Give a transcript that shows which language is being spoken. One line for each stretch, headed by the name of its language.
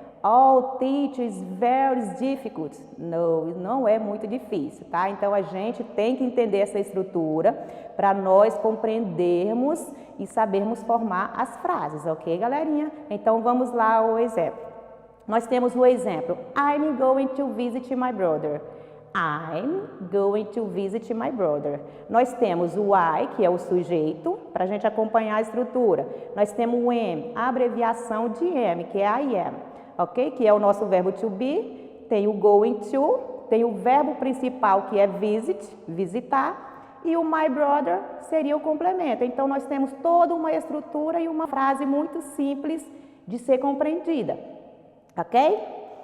English: All teachers very difficult.
Portuguese: Não é muito difícil, tá? Então, a gente tem que entender essa estrutura para nós compreendermos e sabermos formar as frases, ok, galerinha? Então, vamos lá ao exemplo. Nós temos o exemplo,
English: I'm going to visit my brother. I'm going to visit my brother.
Portuguese: Nós temos o I, que é o sujeito, para a gente acompanhar a estrutura. Nós temos o am, a abreviação de am, que é I am, ok? Que é o nosso verbo to be. Tem o going to, tem o verbo principal, que é visit, visitar. E o my brother seria o complemento. Então, nós temos toda uma estrutura e uma frase muito simples de ser compreendida. Ok?